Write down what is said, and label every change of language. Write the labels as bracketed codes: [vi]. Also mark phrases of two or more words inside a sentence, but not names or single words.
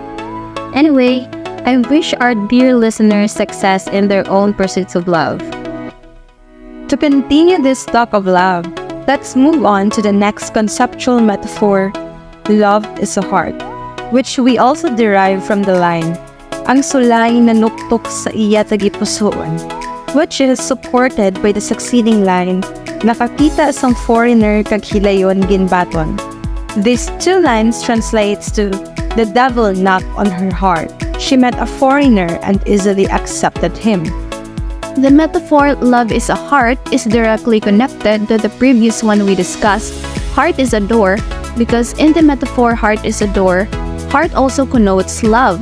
[en] Anyway, I wish our dear listeners success in their own pursuits of love. To continue this talk of love, let's move on to the next conceptual metaphor, love is a heart, which we also derive from the line, [hil] Ang sulay na nuktok sa iya tagipusoon, [en] which is supported by the succeeding line, [hil] nakakita sang foreigner kag hilayon ginbaton. [en] These two lines translates to the devil knocked on her heart. She met a foreigner and easily accepted him. The metaphor love is a heart is directly connected to the previous one we discussed. Heart is a door because in the metaphor heart is a door, heart also connotes love.